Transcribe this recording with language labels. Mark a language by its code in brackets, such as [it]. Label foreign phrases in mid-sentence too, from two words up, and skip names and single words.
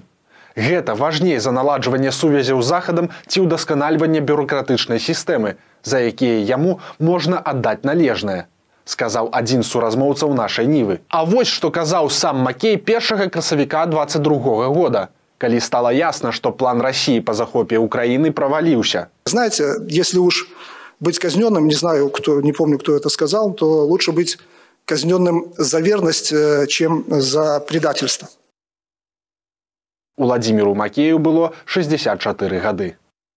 [be] Гэта важней за наладжванне сувязяў з Захадам ці ўдасканальванне бюрократычнай сістэмы, за якія яму можна аддаць належнае, сказаў адзін з суразмоўцаў нашай Нівы. А вось што казаў сам Макей 1 красавіка 22 года, калі [ru] стало ясно, что план России по захопе Украины провалился. Знаете, если уж быть казненным, не знаю, не помню, кто это сказал, то лучше быть казненным за верность, чем за предательство. [be] Уладзіміру Макею было 64 гады.